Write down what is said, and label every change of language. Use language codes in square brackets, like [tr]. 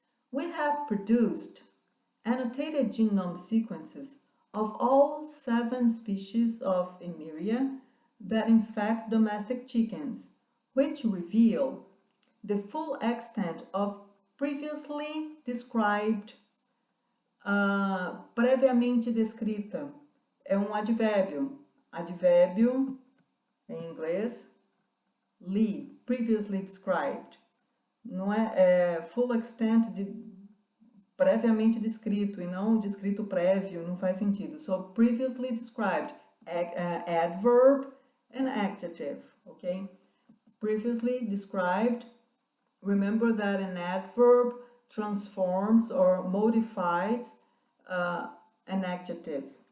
[en] We have produced annotated genome sequences of all 7 species of Emeria that infect domestic chickens, which reveal the full extent of previously described, [pt] previamente descrita. É um advérbio. Advérbio, em inglês, [en] previously described. [pt] Não é full extent de previamente descrito e não descrito prévio, não faz sentido. [en] So, previously described, adverb and adjective, okay? Previously described, remember that an adverb transforms or modifies an adjective.